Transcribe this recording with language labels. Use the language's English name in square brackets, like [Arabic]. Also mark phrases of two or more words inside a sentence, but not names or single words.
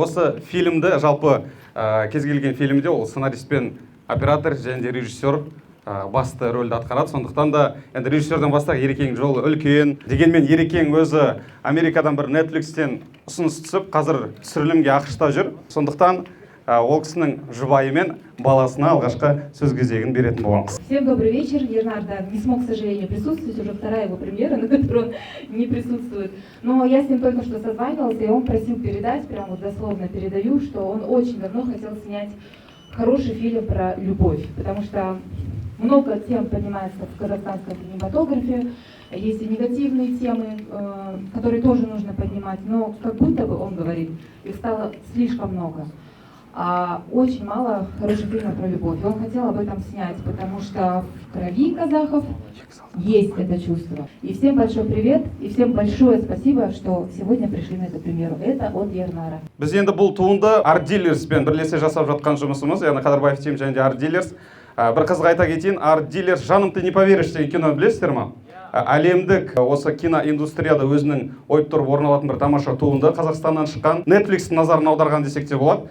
[Kazakh] Осы фильмді жалпы кез келген фильмде ол сценарист пен оператор және де режиссер басты рөлді атқарады. Сондықтан да енді режиссерден бастақ Ерекеңнің жолы үлкен. Дегенмен Ерекең өзі Америкадан бір Netflixтен ұсыныс түсіп, қазір түсірілімге ақш-та жүр. Сондықтан ол кісінің жұбайы мен баласына алғашқы сөз кезегін беретін боламыз. [Russian] Всем добрый вечер. Ернарда не смог, к сожалению, присутствовать. Уже вторая его премьера, на которой он не присутствует. Но я с ним только что созванивался, и он просил передать, прям вот дословно передаю, что он очень давно хотел снять хороший фильм про любовь. Потому что много тем поднимается в казахстанском кинематографе. Есть и негативные темы, которые тоже нужно поднимать. Но как будто бы, он говорит, их стало слишком много. Очень мало хороших фильмов про любовь. Он хотел об этом снять, потому что в крови казахов есть это чувство. И всем большой привет, и всем большое спасибо, что сегодня пришли на эту премьеру. Это от Ернара. [Kazakh] Біз енді бұл туынды Art Dealers пен бірлесе жасап жатқан жұмысымыз, яғни Қадырбаев тим және де Art Dealers. Бір қызға айта кетейін, Art Dealers «Жаным, [Russian] ты не поверишь» [Kazakh] деген кино білесіздер ма? Әлемдік осы киноиндустрияда өзінің ойып тұрып орын алатын бір тамаша туынды, Қазақстаннан шыққан, Netflixтің назарын аударған десек те болады.